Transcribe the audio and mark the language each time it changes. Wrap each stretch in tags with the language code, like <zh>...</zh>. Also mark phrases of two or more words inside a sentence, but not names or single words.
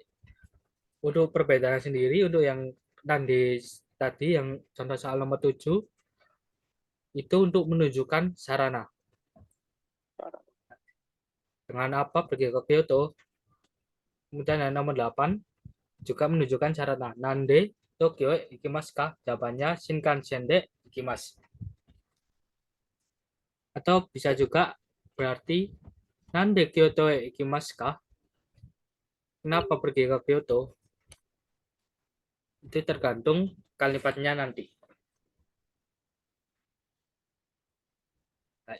<id>Untuk perbedaan sendiri, untuk yang nanti tadi, yang contoh soal nomor 7, itu untuk menunjukkan sarana. Dengan apa pergi ke Kyoto. Kemudian yang nomor 8, juga menunjukkan sarana.</id> <ja>なんで東京行きますか? Jawabannya 新幹線で行きます.</ja> <id>Atau bisa juga berarti</id> <ja>なんで京都行きますか?</ja> <id>Kenapa pergi ke Kyoto? Itu tergantung kalimatnya nanti. Baik.</id>